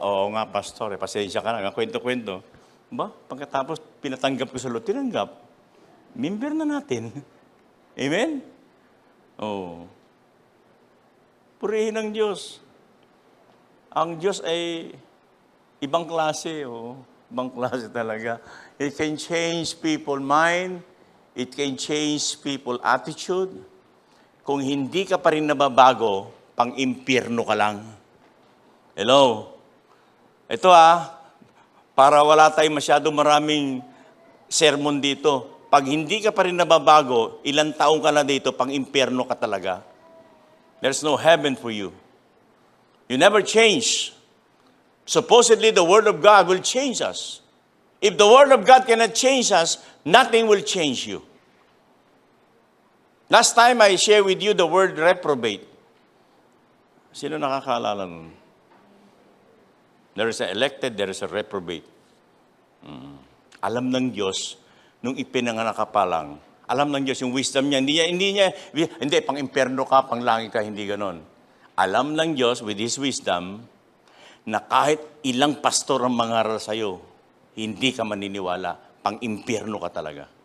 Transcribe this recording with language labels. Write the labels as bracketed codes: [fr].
[tl] Oo nga, Pastor, pasensya ka na. Kwento-kwento. Ba? Pagkatapos, pinatanggap ko sa Lord, tinanggap. Member na natin. Amen? Oh. Purihin ang Diyos. Ang Diyos ay ibang klase. Oh. Ibang klase talaga. [en] It can change people's mind. It can change people's attitude. [tl] Kung hindi ka pa rin nababago, pang-impyerno ka lang. Hello? Ito para wala tayong masyado maraming sermon dito. Pag hindi ka pa rin nababago, ilang taong ka na dito, pang-impyerno ka talaga. [en] There's no heaven for you. You never change. Supposedly, the Word of God will change us. If the Word of God cannot change us, nothing will change you. Last time, I shared with you the word reprobate. [tl] Sino nakakaalala nun? [en] There is a elected, there is a reprobate. [tl] Alam ng Diyos, nung ipinanganak ka pa lang, alam ng Diyos yung wisdom niya. Hindi, pang-imperno ka, pang-langit ka, hindi ganon. Alam ng Diyos [en] with His wisdom [tl] na kahit ilang pastor ang mangaral sa'yo, hindi ka maniniwala, pang-impyerno ka talaga.